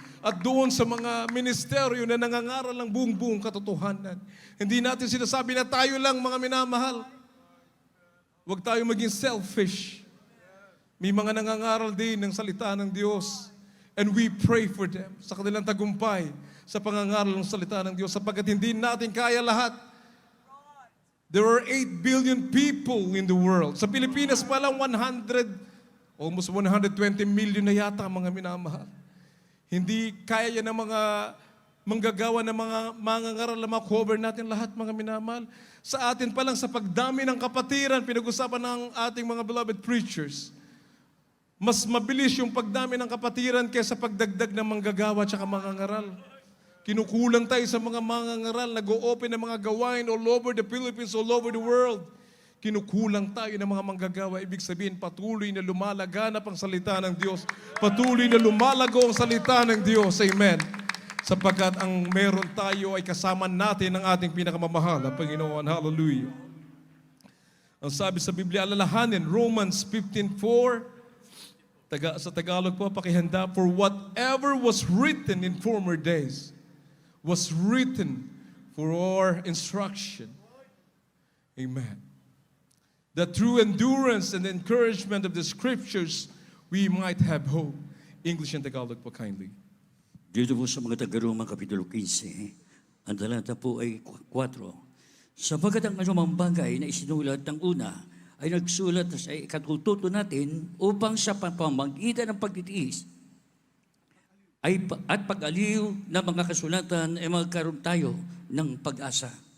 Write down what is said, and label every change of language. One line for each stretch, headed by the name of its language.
Filipino: At doon sa mga ministeryo na nangangaral ng buong katotohanan, hindi natin sinasabi na tayo lang mga minamahal. Huwag tayo maging selfish. May mga nangangaral din ng salita ng Diyos.
English: And we pray for them
Filipino: sa kanilang tagumpay sa pangangaral ng salita ng Diyos sapagkat hindi natin kaya lahat.
English: There are 8 billion people in the world.
Filipino: Sa Pilipinas pa lang almost 120 million na yata mga minamahal. Hindi kaya yan ng mga manggagawa ng mga mangangaral na cover natin lahat mga minamahal. Sa atin pa lang sa pagdami ng kapatiran, pinag-usapan ng ating mga
English: beloved preachers.
Filipino: Mas mabilis yung pagdami ng kapatiran kaysa pagdagdag ng manggagawa at mangangaral. Kinukulang tayo sa mga mangangaral, nag-o-open ng mga gawain
English: all over the Philippines, all over the world.
Filipino: Kinukulang tayo ng mga manggagawa. Ibig sabihin, patuloy na lumalaganap ang salita ng Diyos. Patuloy na lumalago ang salita ng Diyos. Amen. Sapagkat ang meron tayo ay kasama natin ng ating pinakamamahal na Panginoon. Hallelujah. Ang sabi sa Biblia, alalahanin,
English: Romans 15:4,
Filipino: sa Tagalog po, pakihanda,
English: for whatever was written in former days was written for our instruction. Amen. That through endurance and encouragement of the Scriptures, we might have hope. English and Tagalog po kindly.
Filipino: Dito po sa mga taga-Roma, Kapitulo 15, ang talata po ay 4. Sapagkat ang anumang bagay na isinulat ng una ay nagsulat sa ikatututo natin upang sa pamamagitan ng pagtitiis at pag-aliw ng mga kasulatan ay magkaroon tayo ng pag-asa.